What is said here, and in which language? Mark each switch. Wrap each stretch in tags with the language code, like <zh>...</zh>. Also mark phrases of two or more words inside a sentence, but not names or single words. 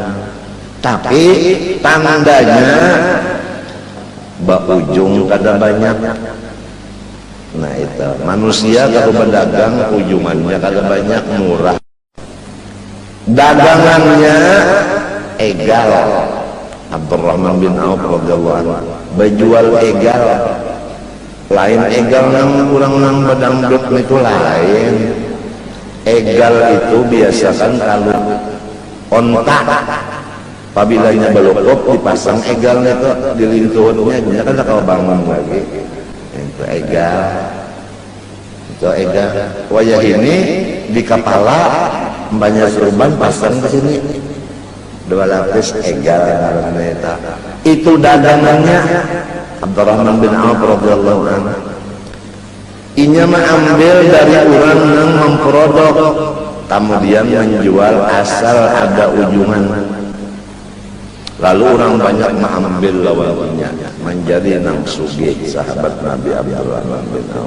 <bjn>Tapi tandanya ujung kada banyak. Nah itu manusia kalau berdagang ujungannya kada banyak, murah. Dagangannya egal. Abdurrahman bin Auf</bjn> <ar>رضي الله عنه</ar> <bjn>berjual egal. Lain egal nang kurang nang badangdut itu lain. Egal itu biasakan kalau onta pabilanya belokop dipasang egal itu di lintuhnya, dia kan kalau bangun lagi. Itu egal. Itu egal. Wayah ini di kepala banyak serban pasang ke sini. 2 lapis egal karena itu dagangannya Abdurrahman bin Auf</bjn> <ar>رضي الله عنه.</ar> <bjn>Inya mengambil dari orang yang memprodok, kemudian menjual asal ada ujungan. Lalu orang banyak mengambil lawannya, menjadi nang sugih sahabat Nabi Abdurrahman bin Auf.</bjn>